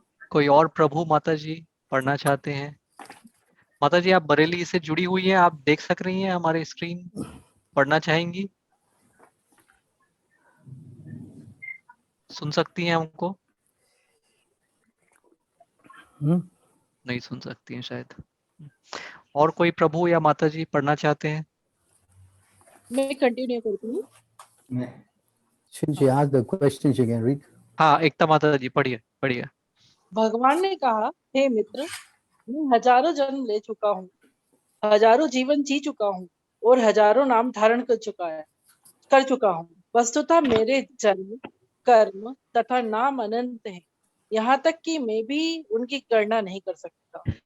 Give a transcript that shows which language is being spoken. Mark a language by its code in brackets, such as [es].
[hi] कोई और प्रभु माता जी पढ़ना चाहते हैं? माता जी आप बरेली से जुड़ी हुई हैं, आप देख सक रही हैं हमारे स्क्रीन, पढ़ना चाहेंगी? सुन सकती हैं हमको? नहीं सुन सकती हैं शायद। और कोई प्रभु या माता जी पढ़ना चाहते हैं? मैं कंटिन्यू करती हूँ। [en] Since she asked the question, she can read. [hi] हाँ, एकता माता जी पढ़िए। भगवान ने कहा, हे मित्र, मैं हजारों जन्म ले चुका हूँ, हजारों जीवन जी चुका हूँ और हजारों नाम धारण कर चुका हूँ। वस्तुतः मेरे जन्म, कर्म तथा नाम अनंत हैं, यहाँ तक कि मैं भी उनकी गणना नहीं कर सकता।